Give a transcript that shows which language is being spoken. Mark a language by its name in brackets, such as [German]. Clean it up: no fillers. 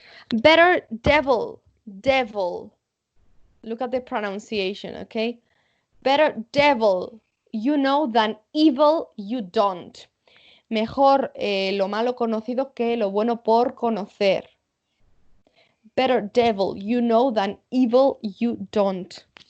[English] Better devil, devil. Look at the pronunciation, okay? Better devil, you know, than evil, you don't. [Spanish] Mejor lo malo conocido que lo bueno por conocer. [English] Better devil, you know, than evil, you don't.